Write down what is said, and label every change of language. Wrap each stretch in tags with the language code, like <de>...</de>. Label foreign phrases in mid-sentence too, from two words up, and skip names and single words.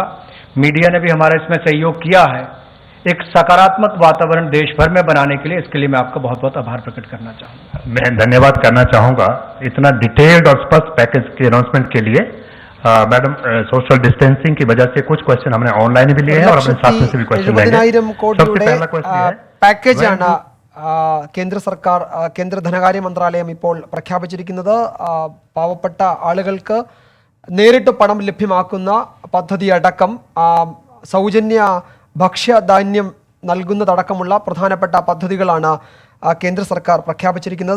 <hi>मीडिया ने भी हमारा इसमें सहयोग किया है। एक सकारात्मक वातावरण देश भर में बनाने के लिए, इसके लिए मैं आपका बहुत बहुत आभार प्रकट करना चाहूँगा। मैं धन्यवाद करना चाहूँगा इतना डिटेल्ड और स्पष्ट पैकेज के अनाउंसमेंट के लिए। मैडम,</hi> <en>social distancing</en> <hi>की वजह से कुछ क्वेश्चन हमने ऑनलाइन भी लिए हैं और अपने साथ में से भी क्वेश्चन लेंगे।</hi> <ml>70,000 കോടിയുടെ പാക്കേജാണ് കേന്ദ്ര സർക്കാർ, കേന്ദ്ര ധനകാര്യ മന്ത്രാലയം ഇപ്പോൾ പ്രഖ്യാപിച്ചിരിക്കുന്നത്. പാവപ്പെട്ട ആളുകൾക്ക് നേരിട്ട് പണം ലഭ്യമാക്കുന്ന പദ്ധതി അടക്കം, സൗജന്യ ഭക്ഷ്യധാന്യം നൽകുന്നതടക്കമുള്ള പ്രധാനപ്പെട്ട പദ്ധതികളാണ് കേന്ദ്ര സർക്കാർ പ്രഖ്യാപിച്ചിരിക്കുന്നത്.</ml>